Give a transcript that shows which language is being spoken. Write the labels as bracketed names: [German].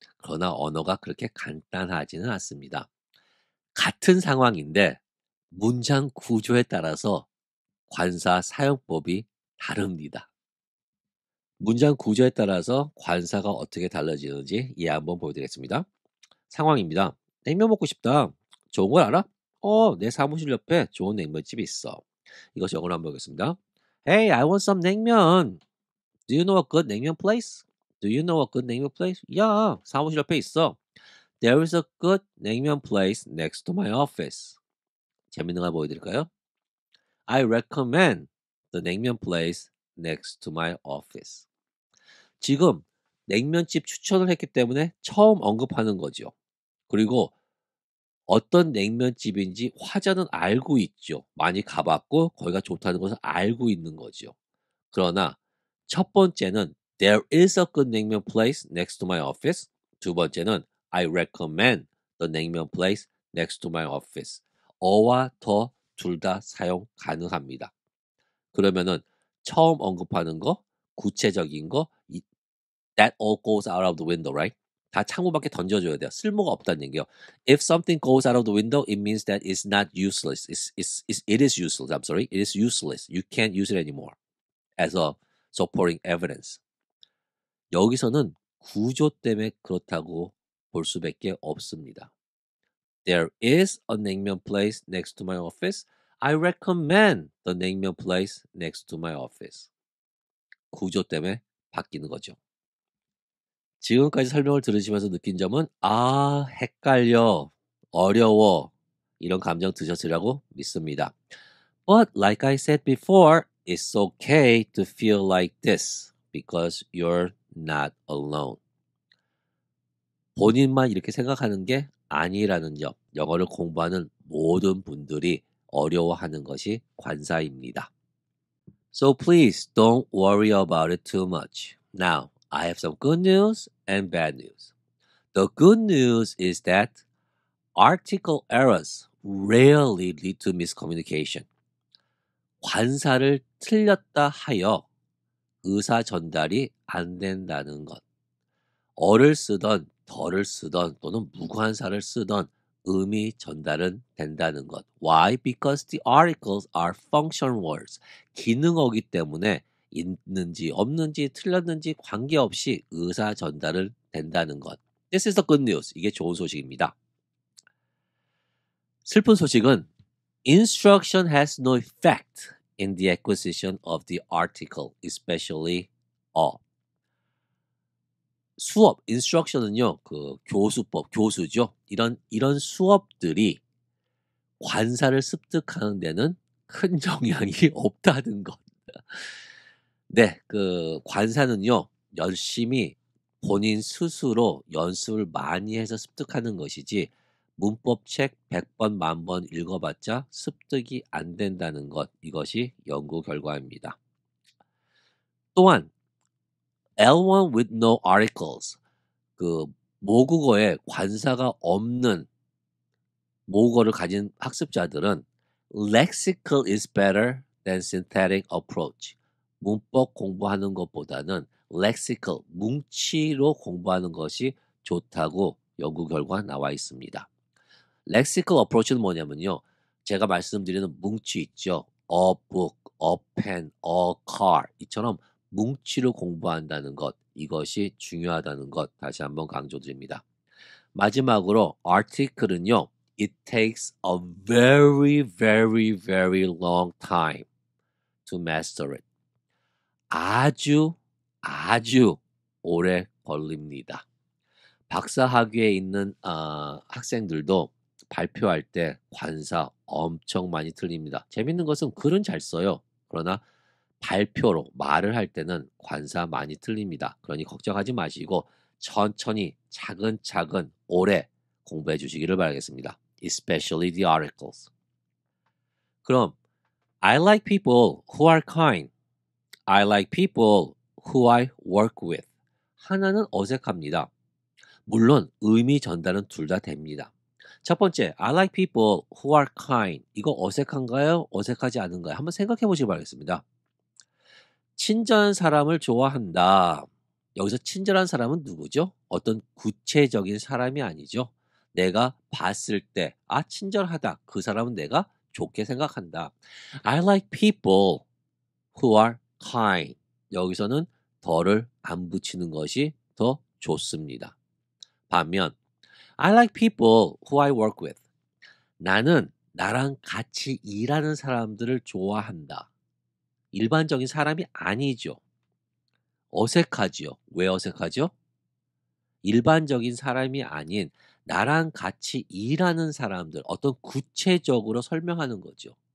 [Korean] 그러나 언어가 그렇게 간단하지는 않습니다. 같은 상황인데 문장 구조에 따라서 관사 사용법이 다릅니다. 문장 구조에 따라서 관사가 어떻게 달라지는지 예 한번 보여드리겠습니다. 상황입니다. 냉면 먹고 싶다. 좋은 걸 알아? 내 사무실 옆에 좋은 냉면집이 있어. 이것이 영어로 한번 보겠습니다. [English] Hey, I want some 냉면. Do you know a good 냉면 place? Do you know a good 냉면 place? [Korean] 야, 사무실 옆에 있어. [English] There is a good 냉면 place next to my office. [Korean] 재밌는 거 보여드릴까요? [English] I recommend the 냉면 place next to my office. [Korean] 지금 냉면집 추천을 했기 때문에 처음 언급하는 거죠. 그리고 어떤 냉면집인지 화자는 알고 있죠. 많이 가 봤고 거기가 좋다는 것을 알고 있는 거죠. 그러나 첫 번째는 [English] "There is a good 냉면 place next to my office." [Korean] 두 번째는 [English] "I recommend the 냉면 place next to my office." [Korean] 어와 더 둘 다 사용 가능합니다. 그러면은 처음 언급하는 거, 구체적인 거 [English] that all goes out of the window, right? [Korean] 다 창문 밖에 던져줘야 돼요. 쓸모가 없다는 얘기요. [English] If something goes out of the window, it means that it's not useless. It is useless. I'm sorry. It is useless. You can't use it anymore as a supporting evidence. [Korean] 여기서는 구조 때문에 그렇다고 볼 수밖에 없습니다. [English] There is a 냉면 place next to my office. I recommend the 냉면 place next to my office. [Korean] 구조 때문에 바뀌는 거죠. 지금까지 설명을 들으시면서 느낀 점은 '아 헷갈려. 어려워.' 이런 감정 드셨으리라고 믿습니다. [English] But like I said before, it's okay to feel like this because you're not alone. [Korean] 본인만 이렇게 생각하는 게 아니라는 점, 영어를 공부하는 모든 분들이 어려워하는 것이 관사입니다. [English] So please don't worry about it too much. Now, I have some good news and bad news. The good news is that article errors rarely lead to miscommunication. [Korean] 관사를 틀렸다 하여 의사 전달이 안 된다는 것. 어를 쓰던 덜을 쓰던 또는 무관사를 쓰던 의미 전달은 된다는 것. [English] Why? Because the articles are function words. [Korean] 기능어기 때문에 있는지 없는지 틀렸는지 관계없이 의사 전달을 된다는 것. [English] This is the good news. [Korean] 이게 좋은 소식입니다. 슬픈 소식은 [English] instruction has no effect in the acquisition of the article, especially a. [Korean] 수업, instruction은요, 교수법, 교수죠. 이런 수업들이 관사를 습득하는 데는 큰 영향이 없다는 것. 네, 관사는요, 열심히 본인 스스로 연습을 많이 해서 습득하는 것이지, 문법책 100번, 10,000번 읽어봤자 습득이 안 된다는 것. 이것이 연구 결과입니다. [English] 또한, L1 with no articles. [Korean] 모국어에 관사가 없는 모국어를 가진 학습자들은 [English] lexical is better than synthetic approach. [Korean] 문법 공부하는 것보다는 lexical, 뭉치로 공부하는 것이 좋다고 연구 결과 나와 있습니다. lexical approach는 뭐냐면요. 제가 말씀드리는 뭉치 있죠. [English] a book, a pen, a car [Korean] 이처럼 뭉치로 공부한다는 것, 이것이 중요하다는 것 다시 한번 강조드립니다. 마지막으로 article은요. [English] It takes a very, very, very long time to master it. [Korean] 아주, 아주 오래 걸립니다. 박사학위에 있는 학생들도 발표할 때 관사 엄청 많이 틀립니다. 재밌는 것은 글은 잘 써요. 그러나 발표로 말을 할 때는 관사 많이 틀립니다. 그러니 걱정하지 마시고 천천히 차근차근 오래 공부해 주시기를 바라겠습니다. [English] Especially the articles. [Korean] 그럼 [English] I like people who are kind. I like people who I work with. [Korean] 하나는 어색합니다. 물론 의미 전달은 둘 다 됩니다. 첫 번째, [English] I like people who are kind. [Korean] 이거 어색한가요? 어색하지 않은가요? 한번 생각해 보시기 바라겠습니다. 친절한 사람을 좋아한다. 여기서 친절한 사람은 누구죠? 어떤 구체적인 사람이 아니죠. 내가 봤을 때, 친절하다. 그 사람은 내가 좋게 생각한다. [English] I like people who are kind. [Korean] 여기서는 더를 안 붙이는 것이 더 좋습니다. 반면 [English] I like people who I work with. [Korean] 나는 나랑 같이 일하는 사람들을 좋아한다. 일반적인 사람이 아니죠. 어색하지요. 왜 어색하죠? 일반적인 사람이 아닌 나랑 같이 일하는 사람들, 어떤 구체적으로 설명하는 거죠.